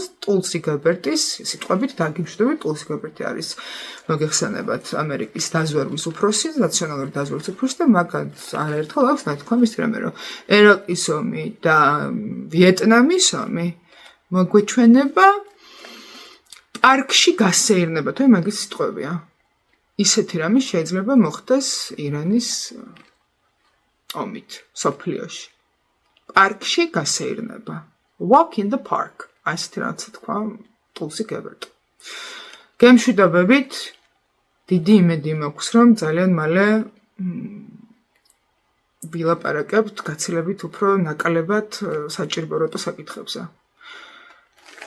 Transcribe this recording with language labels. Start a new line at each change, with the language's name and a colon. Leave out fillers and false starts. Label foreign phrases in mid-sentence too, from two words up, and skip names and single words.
Georgian: ტულსი გაბერტის სიტყვებით დაგიმშვიდობთ, ტულსი გაბერტი არის მოგეხსენებათ ამერიკის დაზვერვის უფროსი, ნაციონალური დაზვერვის უფროსი და მაგაც არაერთხელ აქვს ნათქვამი ის რამე, რომ ერაყის ომი და ვიეტნამის ომი მოგვეჩვენება პარკში გასეირნება, თუ მაგის სიტყვებია. ისეთი რამე შეიძლება მოხდეს ირანის ომით სოფლიოში. პარკში გასეირნება.
English: Walk in the park.
Georgian: ასეთი რაც თქვა ტულსი გაბერტი. გემშვიდობებით, დიდი იმედი მაქვს, რომ ძალიან მალე ვილაპარაკებთ გაცილებით უფრო ნაკლებად საჭირო როტო საკითხებზე.